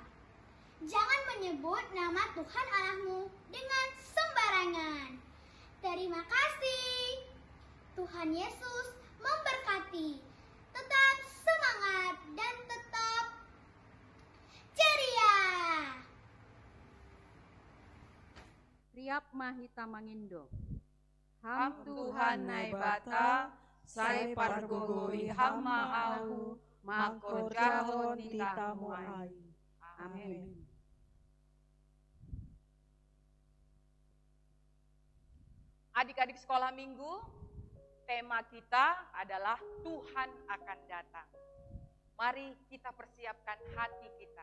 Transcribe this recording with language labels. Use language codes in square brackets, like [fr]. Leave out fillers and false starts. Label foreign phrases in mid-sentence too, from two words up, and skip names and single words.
[id] Jangan menyebut nama Tuhan Allahmu dengan sembarangan. Terima kasih. Tuhan Yesus memberkati. Tetap semangat dan tetap ceria. [bts] Riap Mahita Mangindo. Ham Tuhan nai bata, sai pargogoi hamma au, mako jahon titamu ai. [id] Amin. Adik-adik sekolah minggu, tema kita adalah Tuhan akan datang. Mari kita persiapkan hati kita.